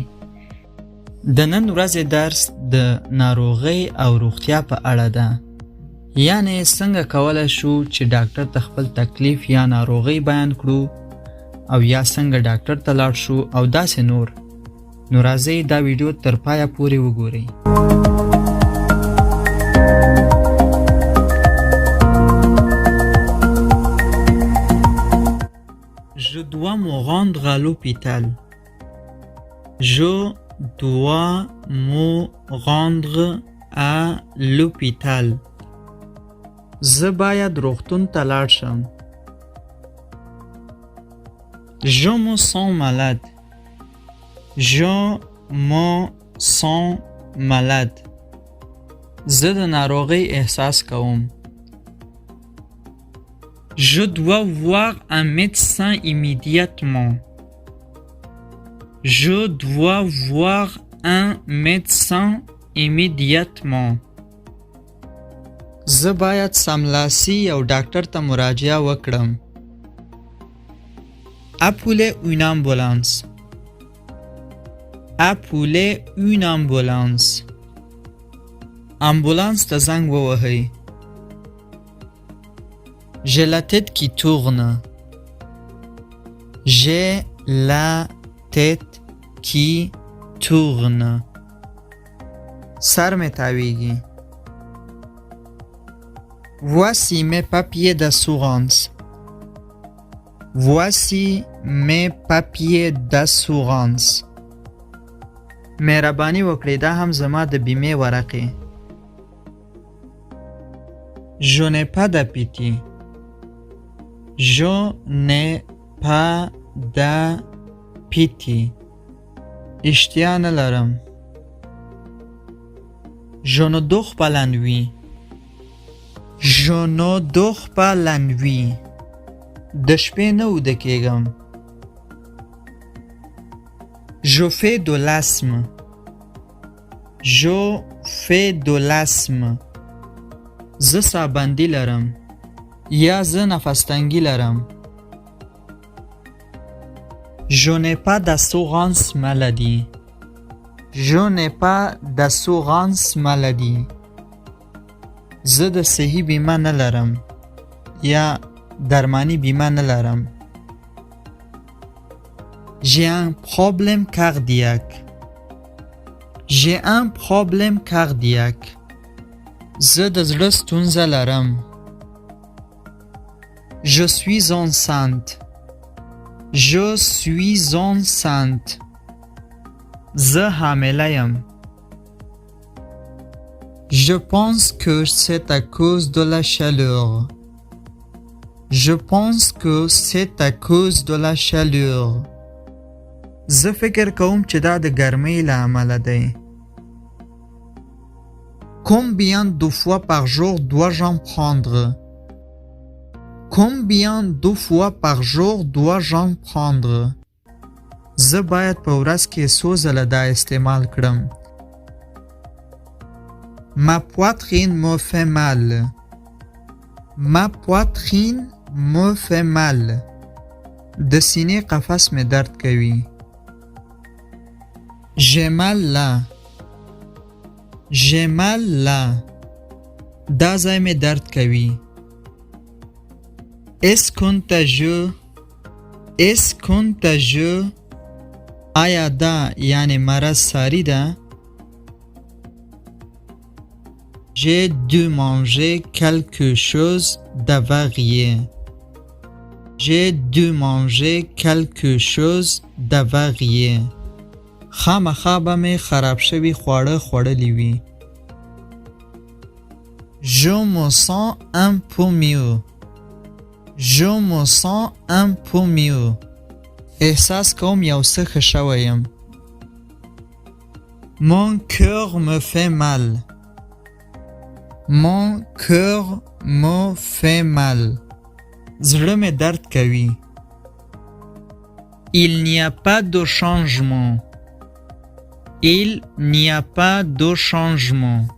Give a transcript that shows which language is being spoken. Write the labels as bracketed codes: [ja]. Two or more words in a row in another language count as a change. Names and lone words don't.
[ps] د نن ورځې درس د ناروغۍ او روغتیا په اړه ده. یعنې څنګه کولی شو چې ډاکټر ته خپل تکلیف یا ناروغۍ بیان کړو او یا څنګه ډاکټر ته لاړ شو او داسې نور. نو راځئ دا ویډیو تر پایه پورې وګورئ. [fr] Je dois me rendre à l'hôpital. Je dois me rendre à l'hôpital. [ps] زه باید روغتون ته لاړ شم. [fr] Je me sens malade. Je me sens malade. [ps] زه د ناروغۍ احساس کوم. [fr] Je dois voir un médecin immédiatement. Je dois voir un médecin immédiatement. [ps] زه باید سملاسي یو ډاکټر ته مراجعه وکړم. [fr] Appelez une ambulance. Appelez une ambulance. [ps] امبولانس ته زنګ ووهئ. [fr] J'ai la tête qui tourne. J'ai la tête qui tourne. [ps] سر مې تاویږي. [fr] Voici mes papiers d'assurance. Voici mes papiers d'assurance. [ps] مهرباني وکړئ دا هم زما د بیمې ورقې. [fr] Je n'ai pas d'appétit. Je n'ai pas d'appétit. [ps] اشتیا نه لرم. [fr] Je ne dors pas la nuit. Je ne dors pas la nuit. [ps] د شپې نه ویده کېږم. [fr] Je fais de l'asthme. Je fais de l'asthme. [ps] زه ساه لرم یا زه نفس تنګي لرم. [fr] Je n'ai pas d'assurance maladie. Je n'ai pas d'assurance maladie. [ps] زه د صحي بیمه نه لرم یا درمانی بیمه نه لرم. [fr] J'ai un problème cardiaque. J'ai un problème cardiaque. [ps] زه د زړه ستونزه لرم. [fr] Je suis enceinte. Je suis enceinte. [ps] زه حامله یم. [fr] Je pense que c'est à cause de la chaleur. Je pense que c'est à cause de la chaleur. [ps] زه فکر کوم چې دا د ګرمۍ له امله دی. [fr] Combien de fois par jour dois-je en prendre? Combien de fois par jour dois-je en prendre? [ps] زه باید په ورځ کې څو ځله دا استعمال کړم. [fr] Ma poitrine me fait mal. Ma poitrine me fait mal. [ps] د سینې قفس مې درد کوي. [fr] J'ai mal là. J'ai mal là. [ps] دا ځای مې درد کوي. [fr] Est-ce contagieux? Est-ce contagieux? [ps] آیا دا یعنی مرض ساری ده؟ [fr] J'ai dû manger quelque chose d'avarié. J'ai dû manger quelque chose d'avarié. [ps] خامخا به مې خراب شوي خواړه خوړلي وي. [fr] Je me sens un peu mieux. Je me sens un peu mieux. [ps] احساس کوم یو څه ښه شوی یم. [fr] Mon cœur me fait mal. Mon cœur me fait mal. [ps] زړه مې درد کوي. [fr] Il n'y a pas de changement. Il n'y a pas de changement.